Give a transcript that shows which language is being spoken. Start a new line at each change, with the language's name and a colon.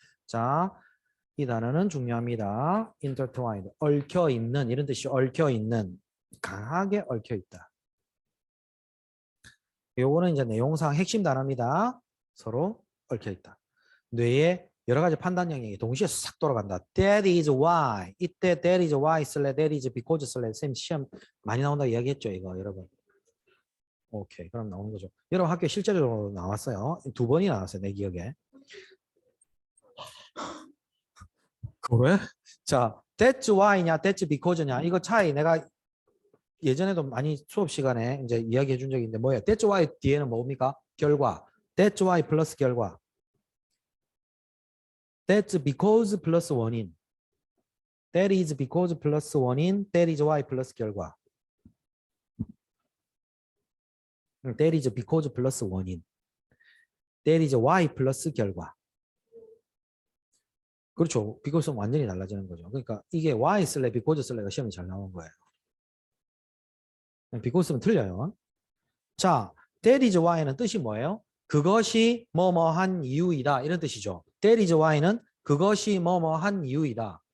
Korean: 자, 이 단어는 중요합니다.
English: intertwined.
Korean: 얽혀 있는 이런 뜻이 얽혀 있는. 강하게 얽혀 있다. 요거는 이제 내용상 핵심 단어입니다. 서로 얽혀 있다. 뇌에 여러 가지 판단 영역이 동시에 싹 돌아간다.
English: That is why.
Korean: 이때
English: that is why
Korean: 쓸래,
English: that is because
Korean: 쓸래. 쌤 시험 많이 나온다 이야기했죠, 이거 여러분. 오케이, 그럼 나오는 거죠. 여러분 학교에 실제로 나왔어요. 2번이 나왔어요, 내 기억에. 그래? 자,
English: that's why
Korean: 냐,
English: that's because
Korean: 냐 이거 차이 내가 예전에도 많이 수업 시간에 이제 이야기해 준 적이 있는데 뭐예요? That's why 뒤에는 뭡니까? 결과.
English: That's why
Korean: 플러스 결과.
English: That's because
Korean: 플러스 원인.
English: That is because
Korean: 플러스 원인.
English: That is why
Korean: 플러스 결과.
English: That is because
Korean: 플러스 원인.
English: That is why
Korean: 플러스 결과. 그렇죠. because는 완전히 달라지는 거죠. 그러니까 이게 why 쓸래, because 쓸래가 시험에 잘 나온 거예요. because는 틀려요. 자,
English: that is why
Korean: 는 뜻이 뭐예요? 그것이 뭐뭐한 이유이다 이런 뜻이죠.
English: That is why
Korean: 는 그것이 뭐뭐한 이유이다.